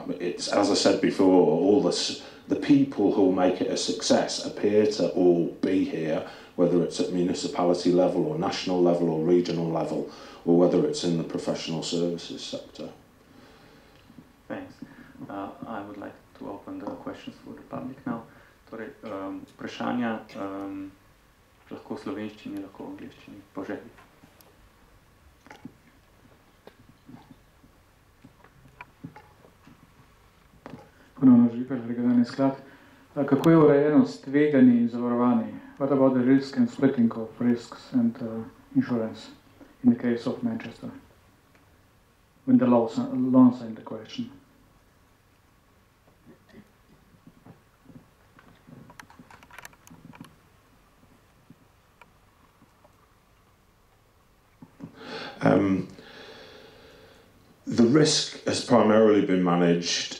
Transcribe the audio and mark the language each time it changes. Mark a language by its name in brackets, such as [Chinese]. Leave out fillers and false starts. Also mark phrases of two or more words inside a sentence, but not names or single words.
[English] It's, as I said before, all the people who will make it a success appear to all be here, whether it's at municipality level or national level or regional level, or whether it's in the professional services sector. Thanks. I would like to open the questions for the public now. [Slovenian] Torej, vprašanja lahko v slovenščini, lahko v angleščini, po želji. Ponovno Žipelj, regionalni sklad. Kako je urejeno s tveganji in zavarovanji? [English] What about the risk and splitting of risks and insurance in the case of Manchester? When the loans are in the question. The risk has primarily been managed.